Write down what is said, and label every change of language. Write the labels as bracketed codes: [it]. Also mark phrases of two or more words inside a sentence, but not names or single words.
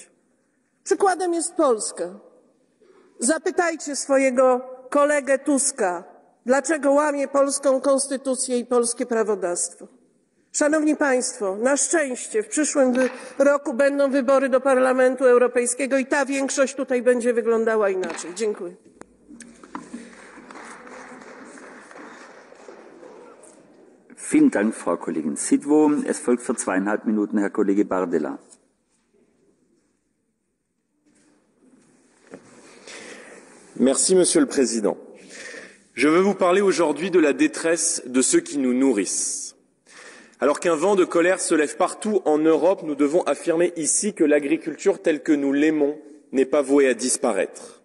[pl] Przykładem jest Polska. Zapytajcie swojego kolegę Tuska, dlaczego łamie polską konstytucję i polskie prawodawstwo. Szanowni Państwo, na szczęście w przyszłym roku będą wybory do Parlamentu Europejskiego i ta większość tutaj będzie wyglądała inaczej. Dziękuję. [de] Vielen Dank, Frau Kollegin Sidwo. Es folgt für 2,5 Minuten Herr Kollege Bardella. [fr] Merci, Monsieur le Président. Je veux vous parler aujourd'hui de la détresse de ceux qui nous nourrissent. Alors qu'un vent de colère se lève partout en Europe, nous devons affirmer ici que l'agriculture telle que nous l'aimons n'est pas vouée à disparaître.